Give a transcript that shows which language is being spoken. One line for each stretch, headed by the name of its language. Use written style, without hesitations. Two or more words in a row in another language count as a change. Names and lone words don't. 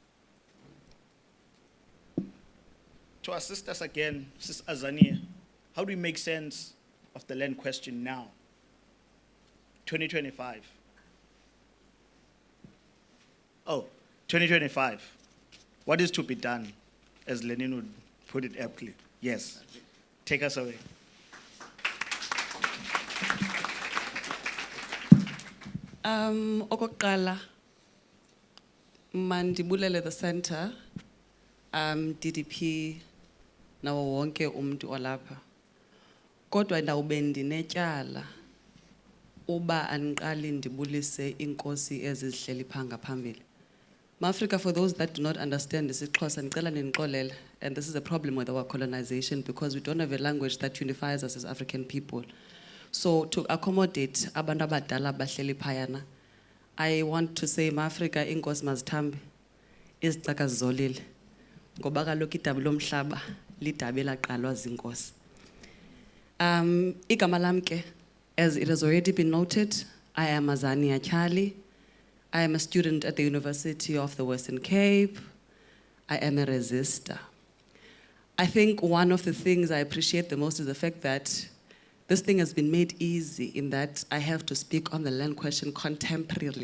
English: To assist us again, Sis Azania, how do we make sense of the land question now, 2025? Oh, 2025. What is to be done, as Lenin would put it aptly? Yes, take us away.
Xhosa: Okokuqala, mandibulele
English: the center,
Xhosa: DDP, nawo wonke umuntu olapha. Kodwa ndawube ndinetyala uba andiqali ndibulise inkosi ezizihleli pha ngaphambili. Ma-Africa,
English: for those that do not understand isiXhosa,
Xhosa: ndicela nindixolele,
English: and this is a problem with our colonization because we don't have a language that unifies us as African people. So to accommodate
Xhosa: abantu abadala abahleli phayana,
English: I want to say
Xhosa: ma-Africa inkosi mazithambe, izicaka zizolile, ngoba kaloku idabi lomhlaba lidabi elaqalwa zinkosi. Igama lam ke,
English: as it has already been noted, I am Azania Chali. I am a student at the University of the Western Cape. I am a resistor. I think one of the things I appreciate the most is the fact that this thing has been made easy in that I have to speak on the land question contemporarily.